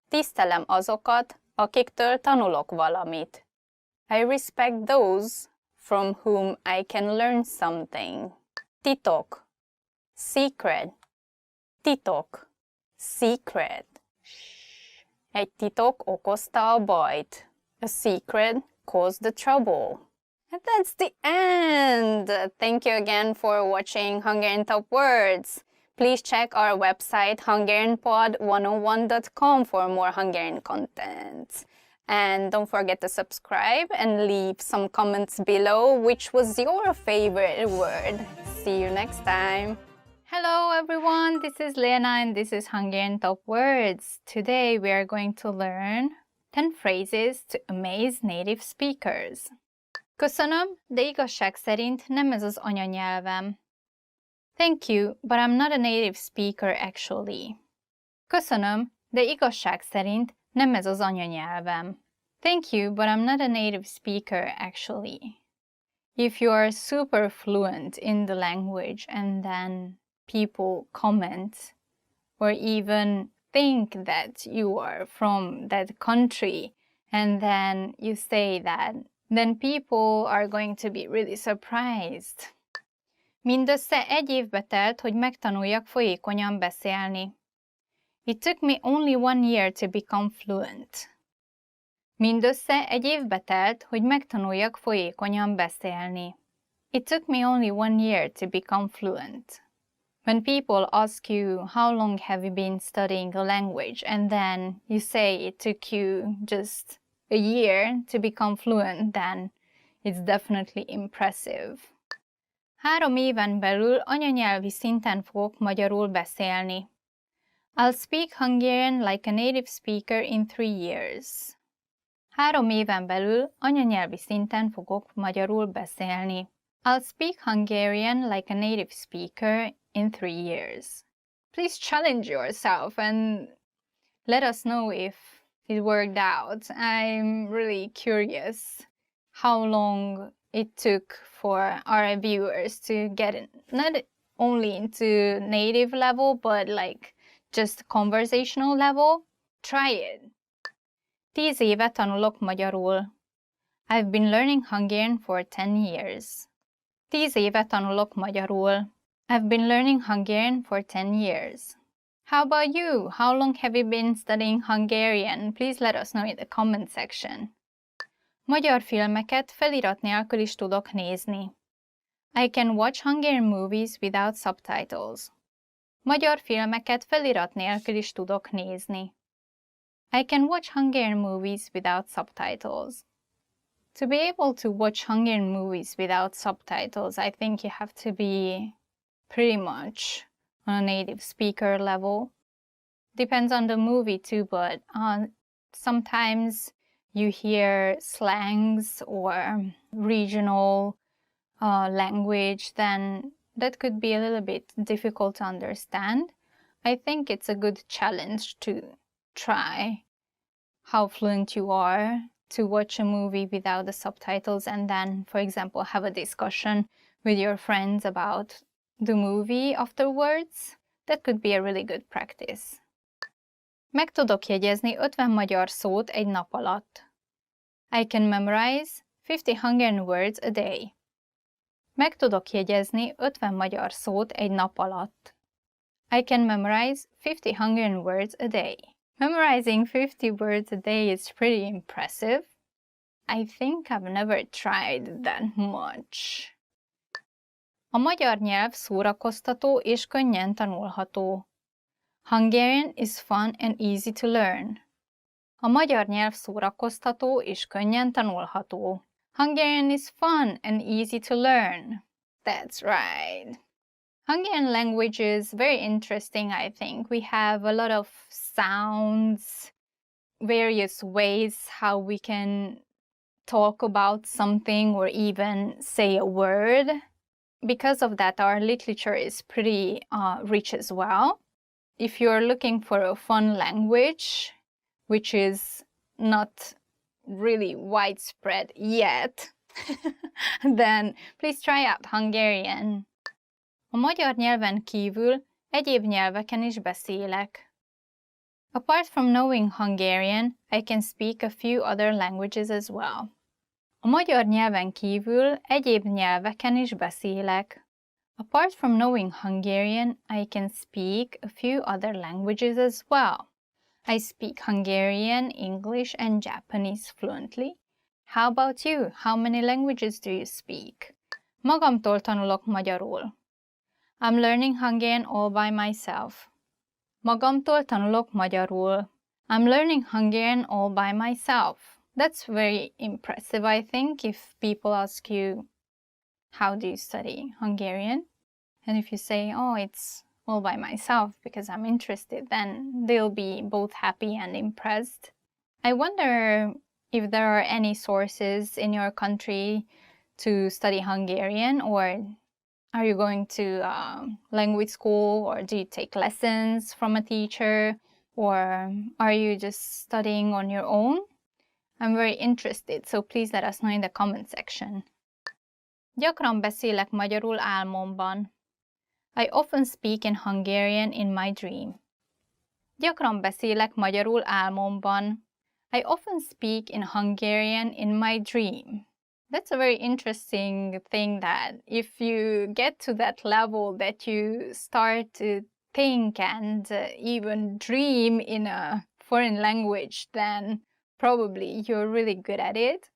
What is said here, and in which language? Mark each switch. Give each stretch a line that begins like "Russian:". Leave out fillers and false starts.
Hungarian: Tisztelem azokat, akiktől tanulok valamit.
English: I respect those from whom I can learn something.
Hungarian: Titok, secret. Titok, secret. Egy titok okozta a bajt.
English: A secret caused the trouble. And that's the end! Thank you again for watching Hungarian Top Words. Please check our website hungarianpod101.com for more Hungarian content. And don't forget to subscribe and leave some comments below which was your favorite word. See you next time! Hello everyone, this is Lena and this is Hungarian Top Words. Today we are going to learn 10 phrases to amaze native speakers.
Hungarian: Köszönöm, de igazság szerint nem ez az anyanyelvem.
English: Thank you, but I'm not a native speaker actually.
Hungarian: Köszönöm, de igazság szerint nem ez az anyanyelvem.
English: Thank you, but I'm not a native speaker actually. If you are super fluent in the language and then people comment or even think that you are from that country and then you say that then people are going to be really surprised.
Hungarian: Mindössze 1 évbe telt, hogy megtanuljak folyékonyan beszélni.
English: It took me only 1 year to become fluent.
Hungarian: Mindössze 1 évbe telt, hogy megtanuljak folyékonyan beszélni.
English: It took me only 1 year to become fluent. When people ask you, how long have you been studying a language, and then you say it took you just a year to become fluent, then it's definitely impressive.
Hungarian: 3 éven belül anyanyelvi szinten fogok magyarul beszélni.
English: I'll speak Hungarian like a native speaker in 3 years.
Hungarian: 3 éven belül anyanyelvi szinten fogok magyarul beszélni.
English: I'll speak Hungarian like a native speaker in 3 years. Please challenge yourself and let us know if it worked out. I'm really curious how long it took for our viewers to get in, not only into native level, but like just conversational level. Try it.
Hungarian: 10 éve tanulok magyarul.
English: I've been learning Hungarian for 10 years.
Hungarian: 10 éve tanulok magyarul.
English: I've been learning Hungarian for 10 years. How about you? How long have you been studying Hungarian? Please let us know in the comment section.
Hungarian: Magyar filmeket felirat nélkül is tudok nézni.
English: I can watch Hungarian movies without subtitles.
Hungarian: Magyar filmeket felirat nélkül is tudok nézni.
English: I can watch Hungarian movies without subtitles. To be able to watch Hungarian movies without subtitles, I think you have to be pretty much on a native speaker level. Depends on the movie too, but sometimes you hear slangs or regional language, then that could be a little bit difficult to understand. I think it's a good challenge to try how fluent you are to watch a movie without the subtitles and then, for example, have a discussion with your friends about the movie afterwards. That could be a really good practice.
Hungarian: Meg tudok jegyezni 50 magyar szót egy nap alatt.
English: I can memorize 50 Hungarian words a day.
Hungarian: Meg tudok jegyezni 50 magyar szót egy nap alatt.
English: I can memorize 50 Hungarian words a day. Memorizing 50 words a day is pretty impressive. I think I've never tried that much.
Hungarian: A magyar nyelv szórakoztató és könnyen tanulható.
English: Hungarian is fun and easy to learn.
Hungarian: A magyar nyelv szórakoztató és könnyen tanulható.
English: Hungarian is fun and easy to learn. That's right. Hungarian language is very interesting, I think. We have a lot of sounds, various ways how we can talk about something or even say a word. Because of that, our literature is pretty rich as well. If you're looking for a fun language, which is not really widespread yet, then please try out Hungarian.
Hungarian: A magyar nyelven kívül egyéb nyelveken is beszélek.
English: Apart from knowing Hungarian, I can speak a few other languages as well.
Hungarian: A magyar nyelven kívül egyéb nyelveken is beszélek.
English: Apart from knowing Hungarian, I can speak a few other languages as well. I speak Hungarian, English, and Japanese fluently. How about you? How many languages do you speak?
Hungarian: Magamtól tanulok magyarul.
English: I'm learning Hungarian all by myself.
Hungarian: Magamtól tanulok magyarul.
English: I'm learning Hungarian all by myself. That's very impressive, I think, if people ask you, how do you study Hungarian? And if you say, oh, it's all by myself because I'm interested, then they'll be both happy and impressed. I wonder if there are any sources in your country to study Hungarian, or are you going to language school, or do you take lessons from a teacher, or are you just studying on your own? I'm very interested, so please let us know in the comment section.
Hungarian: Gyakran beszélek magyarul álmomban.
English: I often speak in Hungarian in my dream.
Hungarian: Gyakran beszélek magyarul álmomban.
English: I often speak in Hungarian in my dream. That's a very interesting thing, that if you get to that level that you start to think and even dream in a foreign language, then probably you're really good at it.